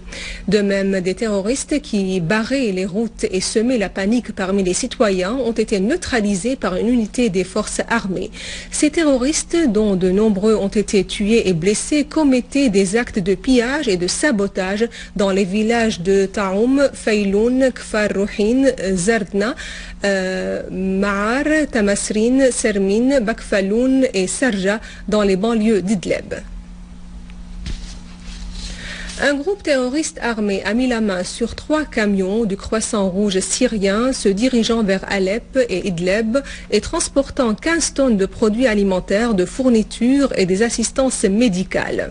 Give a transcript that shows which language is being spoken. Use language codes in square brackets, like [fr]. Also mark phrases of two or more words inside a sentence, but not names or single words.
[fr] De même, des terroristes qui barraient les routes et semaient la panique parmi les citoyens ont été neutralisés par une unité des forces armées. Ces terroristes, dont de nombreux ont été tués et blessés, commettaient des actes de pillage et de sabotage dans les villages de Taoum, Fayloun, Kfar Rouhin, Zardna, Ma'ar, Tamasrin, Sermine, Bakfaloun et Sarja dans les banlieues d'Idleb. Un groupe terroriste armé a mis la main sur 3 camions du Croissant Rouge syrien se dirigeant vers Alep et Idleb et transportant 15 tonnes de produits alimentaires, de fournitures et des assistances médicales.